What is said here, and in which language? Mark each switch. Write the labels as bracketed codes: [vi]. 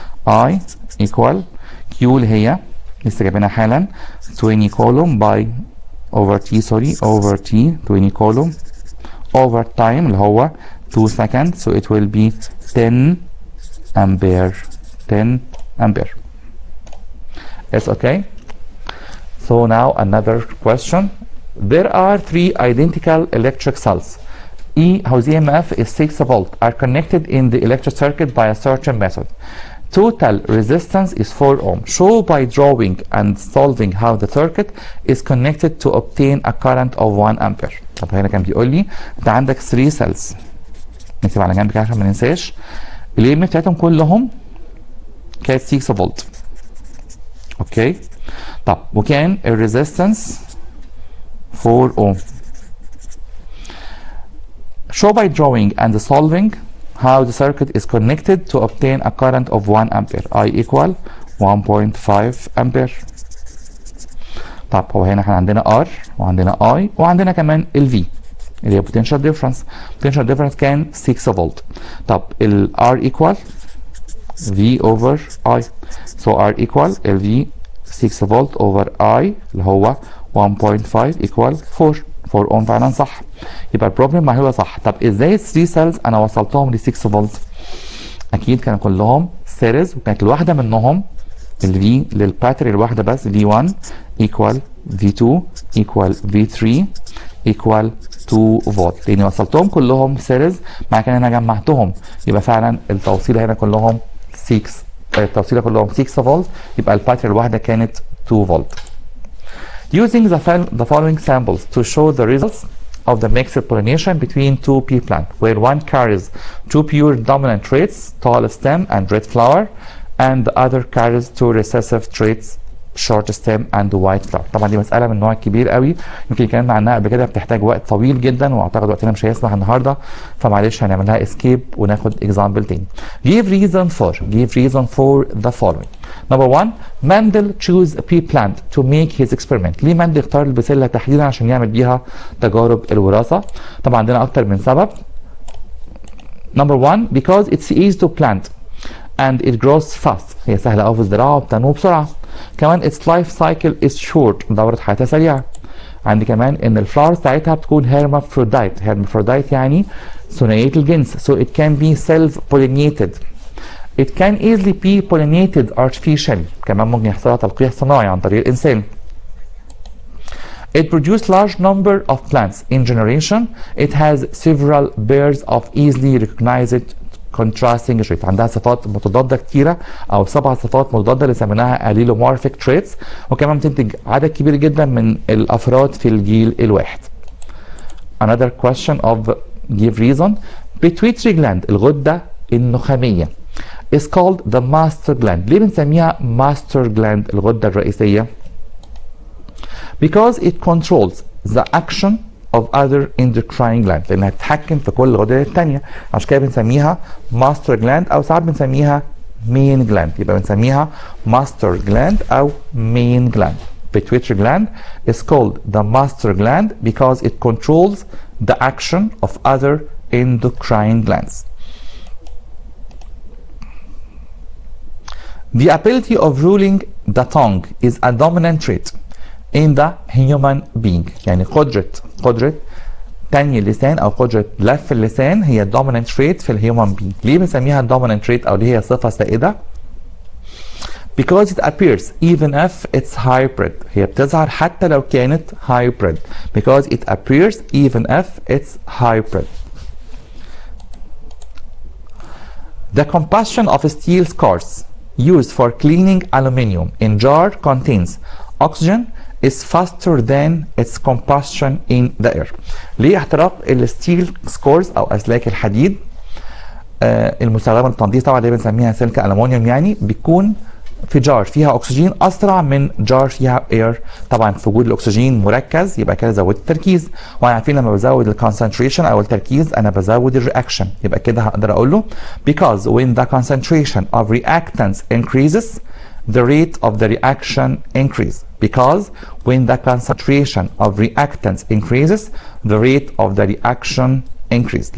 [en] I equal Q [ar] اللي هي لسه جايبينها حالا [en] 20 coulomb by over T, sorry over T 20 coulomb over time اللي هو 2 seconds so it will be 10 ampere. 10 ampere. It's okay. So now another question. There are 3 identical electric cells. E whose EMF is 6 volt are connected in the electric circuit by a certain method. Total resistance is 4 ohm. Show by drawing and solving how the circuit is connected to obtain a current of 1 ampere. [ar] طب هنا كان بيقول لي انت عندك 3 cells، نكتب على جنب كده عشان ما ننساش. الاي ام بتاعتهم كلهم كانت 6 فولت. اوكي طب وكان الريزيستنس 4 ohm. [en] Show by drawing and solving how the circuit is connected to obtain a current of 1 ampere. I equal 1.5 ampere. [ar] طب هو هنا احنا عندنا R وعندنا I وعندنا كمان ال V اللي هي potential difference. potential difference كان 6 فولت. طب ال R equal V over I. [en] So R equal ال V 6 volt over I [ar] اللي هو [en] 1.5 equal 4 ohm. [ar] فعلا صح، يبقى البروبلم ما هو صح. طب ازاي ال 3 سيلز انا وصلتهم ل 6 فولت؟ اكيد كانوا كلهم سيريز وكانت الواحده منهم الفي للباتري الواحده بس [en] V1 equal V2 equal V3 equal 2 [ar] فولت، لاني وصلتهم كلهم سيريز مع كده انا جمعتهم، يبقى فعلا التوصيله هنا كلهم 6 التوصيله كلهم 6 فولت، يبقى الباتري الواحده كانت 2 فولت. [en] Using the following samples to show the results of the mixed pollination between 2 pea plants, where one carries 2 pure dominant traits, tall stem and red flower, and the other carries 2 recessive traits, short stem and white flower. [ar] طبعا دي مسألة من نوع كبير قوي، يمكن اتكلمنا عنها قبل كده، بتحتاج وقت طويل جدا واعتقد وقتنا مش هيسمح النهارده، فمعلش هنعملها اسكيب وناخد example تاني. [en] Give reason for the following. Number 1. Mendel chose a pea plant to make his experiment. [ar] ليه مندل اختار البسلة تحديدا عشان يعمل بيها تجارب الوراثة؟ طبعا عندنا أكتر من سبب. [en] Number 1. Because it's easy to plant and it grows fast. [ar] هي سهلة أوي في الزراعة وبتنمو بسرعة. [en] كمان its life cycle is short. [ar] دورة حياتها سريعة. عندي كمان إن الفلاورز بتاعتها بتكون hermaphrodite. hermaphrodite يعني ثنائية الجنس. [en] So it can be self-pollinated. It can easily be pollinated artificially. [ar] كمان ممكن يحصلها تلقيح صناعي عن طريق الإنسان. [en] It produces large number of plants in generation. It has several pairs of easily recognized contrasting traits. [ar] عندها صفات متضادة كتيرة أو 7 صفات متضادة اللي سميناها allelomorphic traits، وكمان بتنتج عدد كبير جدا من الأفراد في الجيل الواحد. [en] Another question of give reason. Pituitary gland [ar] الغدة النخامية [en] is called the master gland. [ar] ليه بنسميها master gland الغدة الرئيسية؟ [en] Because it controls the action of other endocrine glands. [ar] لأنها تتحكم في كل الغدد التانية، عشان كده بنسميها master gland أو ساعات بنسميها [en] main gland. [ar] يبقى بنسميها master gland أو main gland. [en] Pituitary gland is called the master gland because it controls the action of other endocrine glands. The ability of ruling the tongue is a dominant trait in the human being. [ar] يعني قدرة تنمي اللسان أو قدرة لف اللسان هي dominant trait في الهيومن being. ليه بنسميها dominant trait أو ليه هي صفة سائدة؟ [en] Because it appears even if it's hybrid. [ar] هي بتظهر حتى لو كانت hybrid. [en] Because it appears even if it's hybrid. The combustion of steel scars used for cleaning aluminium in jar contains oxygen is faster than its combustion in the air. [ar] ليه احتراق الستيل سكورز او اسلاك الحديد المستخدمه للتنظيف طبعا اللي بنسميها سلك الومنيوم يعني بيكون في جار فيها اكسجين اسرع من جار فيها اير. طبعا في وجود الاكسجين مركز يبقى كده زودت التركيز، واحنا عارفين لما بزود الكونسنتريشن او التركيز انا بزود الرياكشن. يبقى كده هقدر اقول له [en] because when the concentration of reactants increases the rate of the reaction increase. Because when the concentration of reactants increases the rate of the reaction increase.